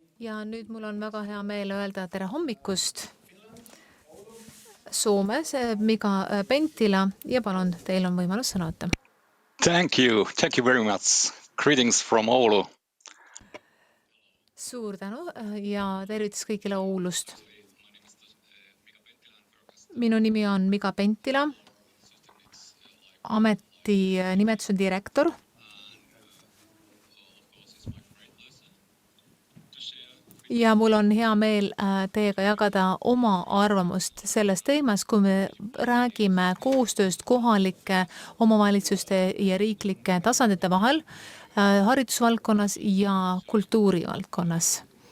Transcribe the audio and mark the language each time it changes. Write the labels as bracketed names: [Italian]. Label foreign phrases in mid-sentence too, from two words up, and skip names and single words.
[Estonian] Ja nüüd mul on väga hea meel öelda tere hommikust Soomes Mika Penttila ja palun, teil on võimalus sõna võtta. [English] Thank you very much. Greetings from Oulu. [Estonian] Suur tänu ja tervitus kõigile Oulust. Minu nimi on Mika Penttila, ameti nimetus on direktor. Ja mul on hea meel teiega jagada oma arvamust selles teemas, kui me räägime koostööst kohalike omavalitsuste ja riiklike tasandite vahel haridusvaldkonnas ja kultuurivaldkonnas.